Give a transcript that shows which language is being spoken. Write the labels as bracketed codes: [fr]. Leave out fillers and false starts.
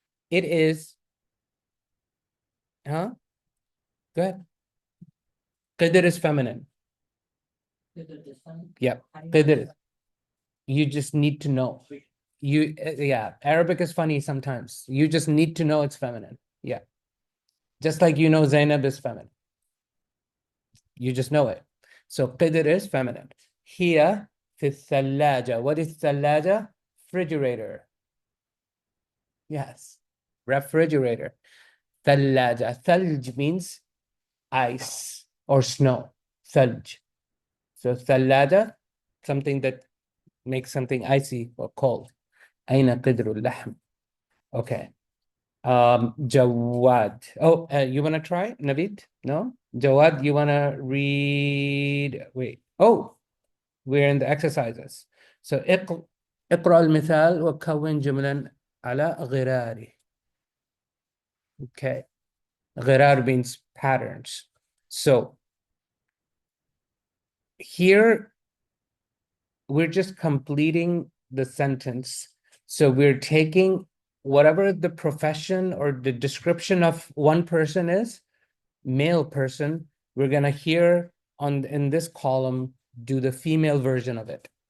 [en] It is, huh? Go ahead. Qidr is feminine. Yep. Qidr. You just need to know. Yeah, Arabic is funny sometimes. You just need to know it's feminine. Yeah. Just like you know Zainab is feminine. You just know it. So qidr is feminine. Here, [ar] في الثلاجة. [en] What is ثلاجة? Refrigerator. Yes. Refrigerator. ثلاجة. ثلج means ice or snow. [ar] ثلج. [en] So ثلاجة, something that makes something icy or cold. [ar] أين قدر اللحم? [en] Okay. [ar] Jawad. [en] Oh, you want to try, Naveed? No? Jawad, you want to read? Wait. Oh, we're in the exercises. [ar] So اقرأ المثال وكون جملا على غراره. [en] Okay. غرار means patterns. So here we're just completing the sentence. So we're taking whatever the profession or the description of one person is, male person, we're gonna here in this column do the female version of it.